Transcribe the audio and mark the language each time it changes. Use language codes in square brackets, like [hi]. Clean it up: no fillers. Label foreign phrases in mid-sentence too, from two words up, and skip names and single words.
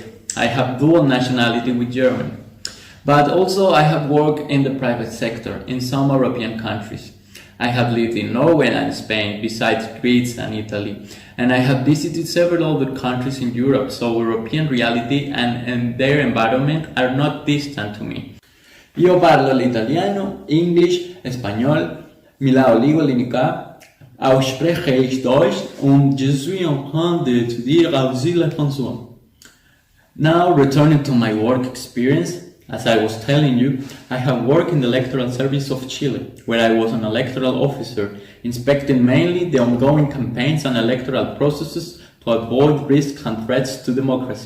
[en] I have dual nationality with Germany, but also I have worked in the private sector in some European countries. I have lived in Norway and Spain, besides Greece and Italy, and I have visited several other countries in Europe, so European reality and their environment are not distant to me. [it] Io parlo l'italiano, English, espagnol, mi ligo l'unica, [de] auch spreche ich Deutsch [fr] und je suis en train d'étudier aussi le français. [en] Now, returning to my work experience, as I was telling you, I have worked in the electoral service of Chile, where I was an electoral officer, inspecting mainly the ongoing campaigns and electoral processes to avoid risks and threats to democracy.